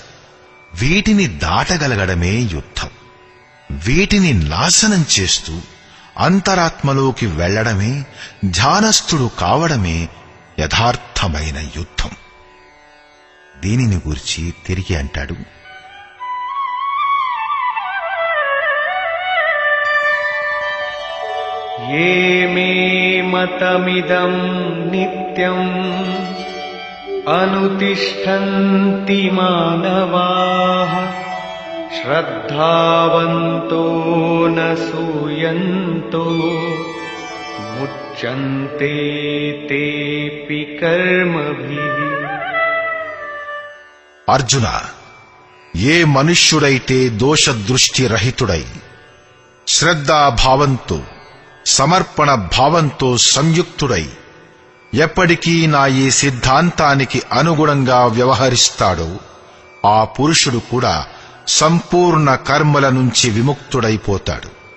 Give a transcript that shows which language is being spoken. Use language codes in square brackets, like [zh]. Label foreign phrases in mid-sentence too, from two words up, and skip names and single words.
[te] వీటిని దాటగలగడమే యుద్ధం. వీటిని నాశనం చేస్తూ అంతరాత్మలోకి వెళ్లడమే, ధ్యానస్థుడు కావడమే యథార్థమైన యుద్ధం. దీనిని గూర్చి తిరిగి అంటాడు, [sa] ये मे मतमिदं नित्यम् अनुतिष्ठन्ति मानवाः श्रद्धावन्तो न सूयन्तो मुच्यन्ते तेऽपि कर्मभिः. [te] అర్జున, ఏ మనుష్యుడైతే దోషదృష్టి రహితుడై శ్రద్ధాభావంతో సమర్పణ భావంతో సంయుక్తుడై ఎప్పటికీ నా ఈ సిద్ధాంతానికి అనుగుణంగా వ్యవహరిస్తాడో ఆ పురుషుడు కూడా సంపూర్ణ కర్మల నుంచి విముక్తుడైపోతాడు.